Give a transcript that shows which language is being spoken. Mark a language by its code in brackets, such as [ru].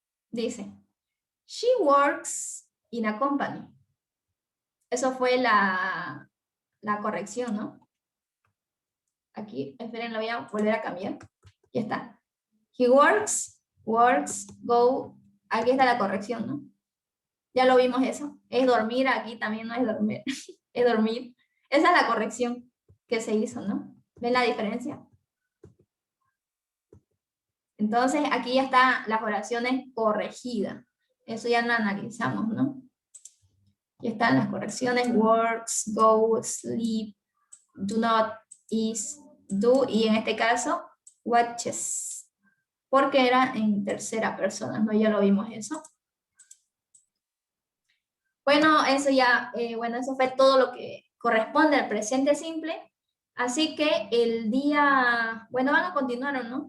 [es] Dice, [en] she works in a company. [es] Eso fue la corrección, ¿no? Aquí, esperen, lo voy a volver a cambiar. Ya está. [en] He works, go. [es] Aquí está la corrección, ¿no? Ya lo vimos eso. Es dormir, aquí también no es dormir. Es dormir. Esa es la corrección que se hizo, ¿no? ¿Ven la diferencia? Entonces, aquí ya está las oraciones corregidas. Eso ya lo analizamos, ¿no? Ya están las correcciones. [en] Works, go, sleep, do not, is, do. [es] Y en este caso, watches. Porque era en tercera persona, ¿no? Ya lo vimos eso. Bueno, eso ya, bueno, eso fue todo lo que corresponde al presente simple. Así que el día, bueno, van a continuar, ¿no?